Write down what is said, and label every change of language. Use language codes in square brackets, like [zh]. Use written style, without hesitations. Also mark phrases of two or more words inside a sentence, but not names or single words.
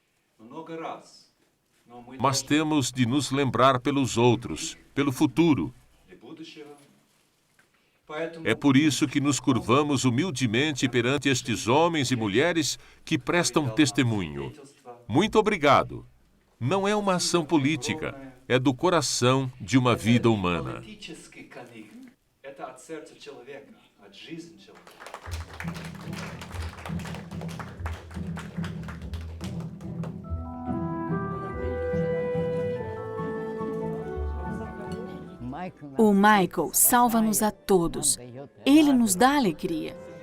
[pt] Mas temos de nos lembrar pelos outros, pelo futuro. É por isso que nos curvamos humildemente perante estes homens e mulheres que prestam testemunho. Muito obrigado. Não é uma ação política, é do coração de uma vida humana. [ru] От сердца человека, от жизни человека. [pt] O Michael salva-nos a todos. Ele nos dá alegria.